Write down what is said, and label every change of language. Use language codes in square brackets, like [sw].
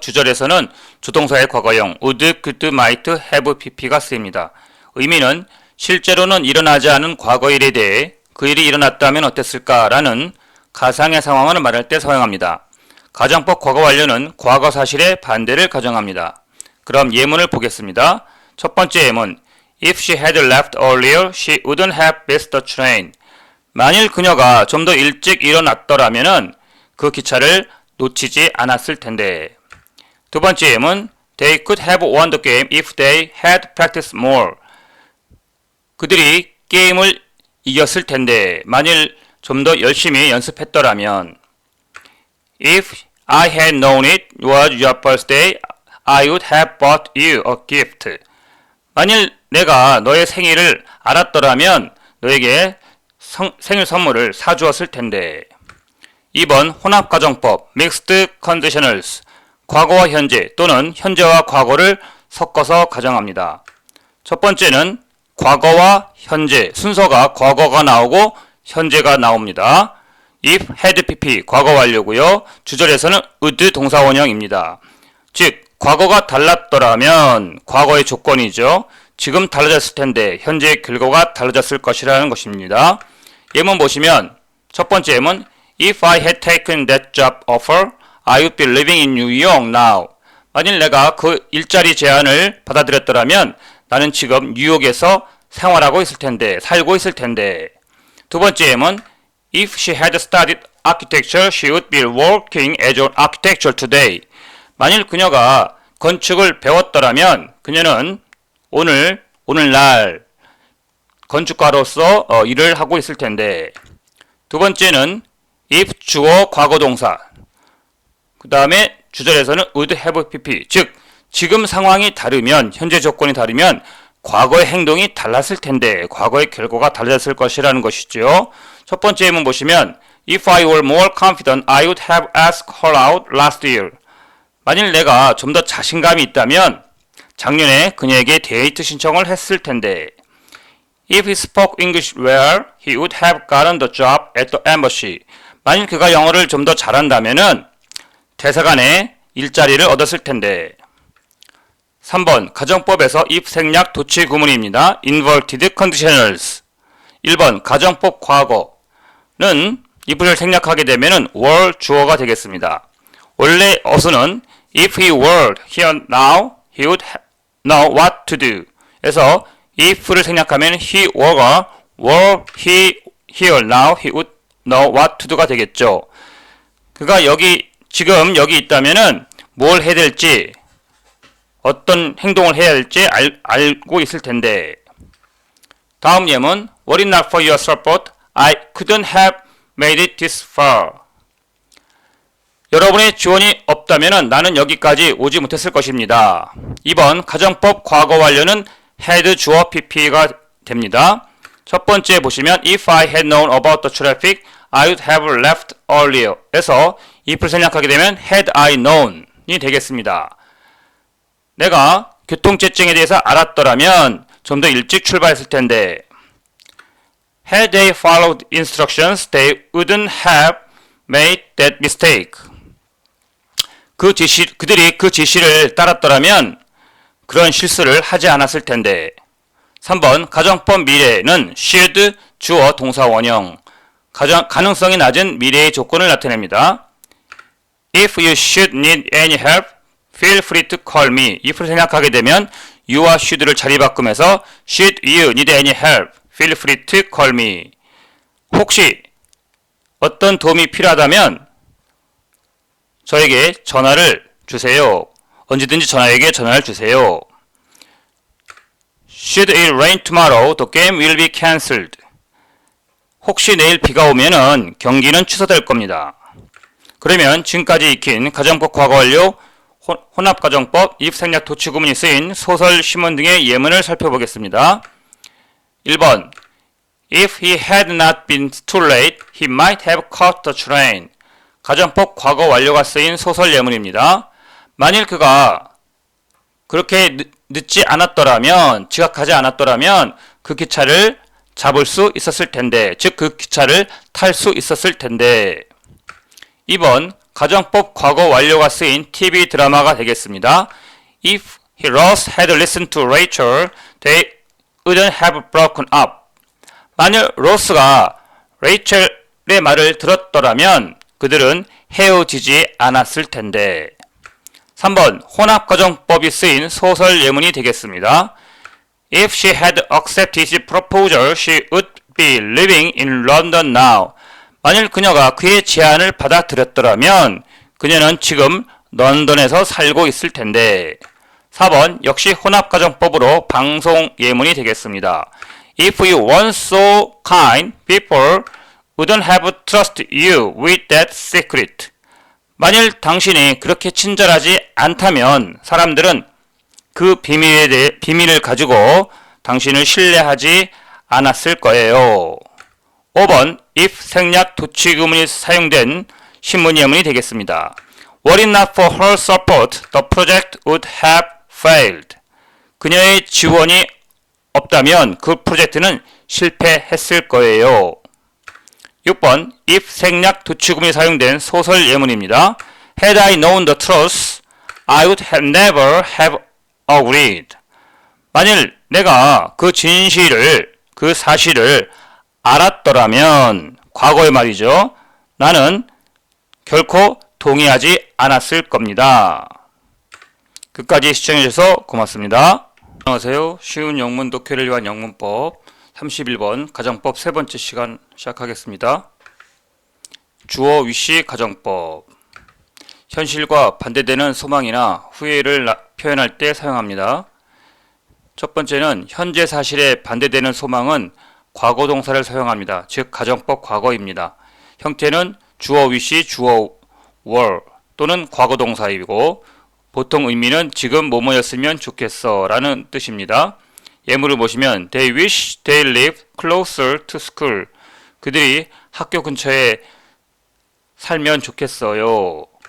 [ko] 주절에서는 주동사의 과거형 would, could, might, have pp가 쓰입니다. 의미는 실제로는 일어나지 않은 과거 일에 대해 그 일이 일어났다면 어땠을까라는 가상의 상황을 말할 때 사용합니다. 가정법 과거 완료는 과거 사실의 반대를 가정합니다. 그럼 예문을 보겠습니다. 첫 번째 예문 [en] If she had left earlier, she wouldn't have missed the train. [ko] 만일 그녀가 좀 더 일찍 일어났더라면은 그 기차를 놓치지 않았을 텐데. 두 번째 예문 [en] They could have won the game if they had practiced more. [ko] 그들이 게임을 이겼을 텐데 만일 좀 더 열심히 연습했더라면. [en] If I had known it was your birthday, I would have bought you a gift. [ko] 만일 내가 너의 생일을 알았더라면 너에게 생일 선물을 사주었을 텐데. 2번 혼합가정법 Mixed Conditionals 과거와 현재 또는 현재와 과거를 섞어서 가정합니다. 첫 번째는 과거와 현재 순서가 과거가 나오고 현재가 나옵니다. If, had, pp 과거 완료고요. 주절에서는 would 동사 원형입니다. 즉 과거가 달랐더라면 과거의 조건이죠. 지금 달라졌을 텐데 현재의 결과가 달라졌을 것이라는 것입니다. 예문 보시면 첫 번째 예문 [en] If I had taken that job offer, I would be living in New York now. [ko] 만일 내가 그 일자리 제안을 받아들였더라면 나는 지금 뉴욕에서 생활하고 있을 텐데, 살고 있을 텐데. 두 번째 예문 [en] If she had studied architecture, she would be working as an architect today. [ko] 만일 그녀가 건축을 배웠더라면 그녀는 오늘날 건축가로서 일을 하고 있을 텐데. 두 번째는 if 주어 과거 동사. 그 다음에 주절에서는 would have pp. 즉 지금 상황이 다르면 현재 조건이 다르면 과거의 행동이 달랐을 텐데 과거의 결과가 달라졌을 것이라는 것이죠. 첫 번째 예문 보시면 [en] If I were more confident, I would have asked her out last year. [ko] 만일 내가 좀 더 자신감이 있다면 작년에 그녀에게 데이트 신청을 했을 텐데. [en] If he spoke English well, he would have gotten the job at the embassy. [ko] 만일 그가 영어를 좀 더 잘한다면은 대사관에 일자리를 얻었을 텐데. 3번 가정법에서 if 생략 도치 구문입니다. [en] inverted conditionals. [ko] 1번 가정법 과거는 if를 생략하게 되면은 were 주어가 되겠습니다. 원래 어수는 [en] if he were here now, he would know what to do. [ko] 그래서 if를 생략하면 [en] he were가 were he here now, he would know what to do가 [ko] 되겠죠. 그가 지금 여기 있다면은 뭘 해야 될지, 어떤 행동을 해야 할지 알고 있을 텐데. 다음 예문 [en] Were it not for your support, I couldn't have made it this far. [ko] 여러분의 지원이 없다면 나는 여기까지 오지 못했을 것입니다. 2번 가정법 과거 완료는 had 주어 pp가 됩니다. 첫 번째 보시면 [en] If I had known about the traffic, I would have left earlier. [ko] 에서 if를 생략하게 되면 had I known이 되겠습니다. 내가 교통체증에 대해서 알았더라면 좀 더 일찍 출발했을 텐데. [en] Had they followed instructions, they wouldn't have made that mistake. [ko] 그들이 그 지시를 따랐더라면 그런 실수를 하지 않았을 텐데. 3번 가정법 미래는 should 주어 동사 원형. 가능성이 낮은 미래의 조건을 나타냅니다. [en] If you should need any help, feel free to call me. [ko] if를 생략하게 되면 you와 should를 자리 바꾸면서 [en] should you need any help, feel free to call me. [ko] 혹시 어떤 도움이 필요하다면 저에게 전화를 주세요. 언제든지 저에게 전화를 주세요. [en] Should it rain tomorrow, the game will be cancelled. [ko] 혹시 내일 비가 오면은 경기는 취소될 겁니다. 그러면 지금까지 익힌 가정법 과거 완료, 혼합가정법, if 생략 도치 구문이 쓰인 소설, 신문 등의 예문을 살펴보겠습니다. [en] 1번 If he had not been too late, he might have caught the train. [ko] 가정법 과거 완료가 쓰인 소설 예문입니다. 만일 그가 그렇게 늦지 않았더라면, 지각하지 않았더라면 그 기차를 잡을 수 있었을 텐데, 즉 그 기차를 탈 수 있었을 텐데. 2번 가정법 과거 완료가 쓰인 TV 드라마가 되겠습니다. [en] If Ross had listened to Rachel, they wouldn't have broken up. [ko] 만일 로스가 레이첼의 말을 들었더라면 그들은 헤어지지 않았을 텐데. 3번 혼합가정법이 쓰인 소설 예문이 되겠습니다. [en] If she had accepted his proposal, she would be living in London now. [ko] 만일 그녀가 그의 제안을 받아들였더라면 그녀는 지금 런던에서 살고 있을 텐데. 4번 역시 혼합가정법으로 방송 예문이 되겠습니다. [en] If you weren't so kind, people wouldn't have trusted you with that secret. [ko] 만일 당신이 그렇게 친절하지 않다면 사람들은 그 비밀을 가지고 당신을 신뢰하지 않았을 거예요. 5번 if 생략 도치구문이 사용된 신문 예문이 되겠습니다. [en] Were it not for her support, the project would have failed. [ko] 그녀의 지원이 없다면 그 프로젝트는 실패했을 거예요. 6번 if 생략 도치구문이 사용된 소설 예문입니다. [en] Had I known the truth, I would have never have agreed. [ko] 만일 내가 그 진실을, 그 사실을 알았더라면, 과거의 말이죠. 나는 결코 동의하지 않았을 겁니다. 끝까지 시청해주셔서 고맙습니다. 안녕하세요. 쉬운 영문 독해를 위한 영문법 31번 가정법 세 번째 시간 시작하겠습니다. 주어 위시 가정법. 현실과 반대되는 소망이나 후회를 표현할 때 사용합니다. 첫 번째는 현재 사실에 반대되는 소망은 과거 동사를 사용합니다. 즉 가정법 과거입니다. 형태는 주어 위시, 주어 were 또는 과거 동사이고 보통 의미는 지금 뭐뭐였으면 좋겠어 라는 뜻입니다. 예문을 보시면 [en] They wish they lived closer to school. [ko] 그들이 학교 근처에 살면 좋겠어요.